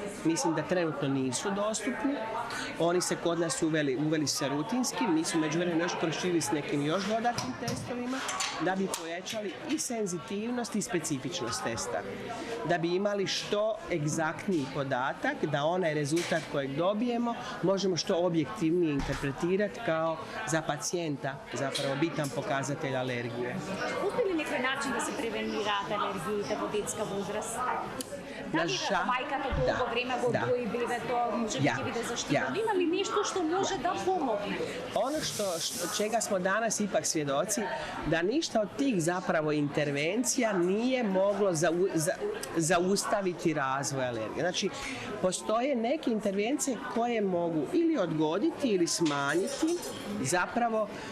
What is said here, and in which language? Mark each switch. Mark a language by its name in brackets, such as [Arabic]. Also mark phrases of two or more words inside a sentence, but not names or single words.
[Croatian] Mislim da trenutno nisu dostupni. Oni se kod nas uveli se rutinski, mi smo međuvremenu još proširili s nekim još dodatnim testovima da bi povećali i senzitivnost i specifičnost testa. Da bi imali što egzaktniji podatak, da onaj rezultat kojeg dobijemo možemo što objektivnije interpretirati kao za pacijenta zapravo bitan pokazatelj alergije. Postoji li neki način da se prevenirate [Macedonian] алергиите во детска возраст? Дали мајката долго време го дои бебето, може да биде заштитено? Има ли нешто што може да помогне? [Croatian] Ono čega smo danas ipak svjedoci, da ništa od tih zapravo intervencija nije moglo zaustaviti razvoj alergije. Znači, postoje neke intervencije koje mogu ili odgoditi ili smanjiti zapravo.